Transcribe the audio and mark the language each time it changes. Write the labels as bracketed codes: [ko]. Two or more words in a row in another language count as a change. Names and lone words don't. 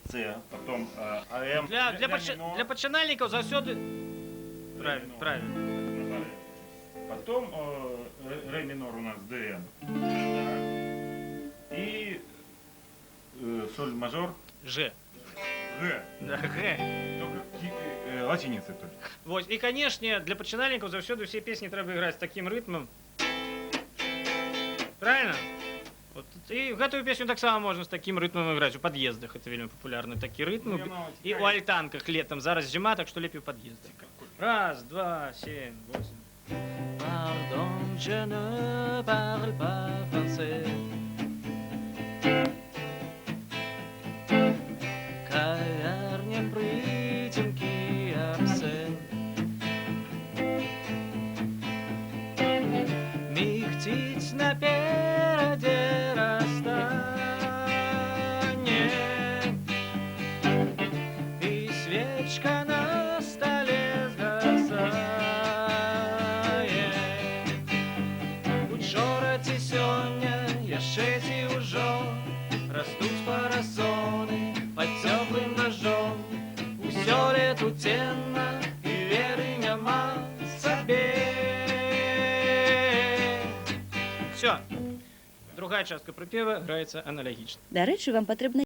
[ru] С, потом АМ. [be] Для пачынальнікаў заўсёды... [ru] Правильно, правильно. Потом ре минор у нас ДМ. И соль мажор. Ж. Г. Да, Г. Только латиницы только. Вот. И, конечно, для [be] пачынальнікаў заўсёды [ru] все песни трэба играть с таким ритмом. Правильно? Вот. И [be] гэтую песню таксама [ru] можно с таким ритмом играть. У подъездах это [be] вельмі популярны такі [ru] ритм. И у альтанках летом. [be] Зараз зима, [ru] так что лепей у подъездах. Раз, два, 7, 8. [fr] Pardon, je ne parle pas français. [be] Кавярня прыцемкі абсент. Мігціць наперадзе расстане. І свечка на столе згасае. Учора ці сёння, яшчэ ці ўжо растуць парасоны [ru] под теплым дождем. [be] Усё [ru] лето темно и [be] веры няма сабе. Все. [ru] Другая частка припева играется аналогично. [uk] До речі, вам потрібно